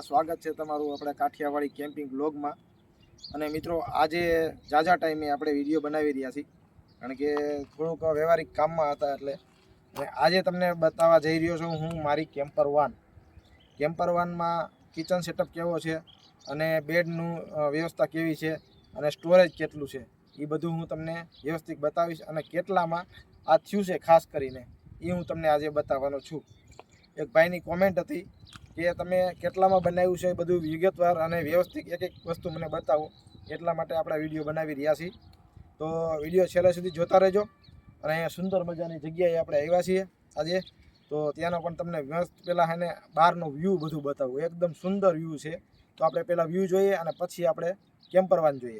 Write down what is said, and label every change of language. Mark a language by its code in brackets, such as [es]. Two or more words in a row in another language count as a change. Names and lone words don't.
[gu] સ્વાગત હૈ તમારું અપને કાઠિયાવાડી [en] camping blogમાં। [gu] અને મિત્રો આજે જાજા ટાઇમે આપણે વિડિયો બનાવી રહ્યા છીએ કારણ કે થોડુંક વ્યવહારિક કામમાં હતા એટલે આજે તમને બતાવવા જઈ રહ્યો છું હું મારી કેમ્પર વાન। કેમ્પર વાનમાં [en] kitchen setup [gu] કેવો છે અને બેડનું વ્યવસ્થા કેવી છે અને સ્ટોરેજ કેટલું છે એ બધું હું તમને વ્યવસ્થિત બતાવીશ અને કેટલામાં આ થયું છે ખાસ કરીને એ હું તમને આજે બતાવવાનો છું। એક ભાઈની કૉમેંટ થી કિ તમે કેટલામાં બનાવ્યું છે બધું વિગતવાર અને વ્યવસ્થિત એક એક વસ્તુ મને બતાવો એટલા માટે આપણે વિડીયો બનાવી રહ્યા છીએ। તો વિડીયો છેલ્લે સુધી જોતા રહેજો અને અહીંયા સુંદર મજાની જગ્યાએ આપણે આવ્યા છીએ આજે। તો ત્યાંનો પણ તમને મસ્ત પહેલાં એને બહારનો વ્યૂ બધું બતાવું, એકદમ સુંદર વ્યૂ છે। તો આપણે પહેલાં વ્યૂ જોઈએ અને પછી આપણે કેમ્પર વાન જોઈએ।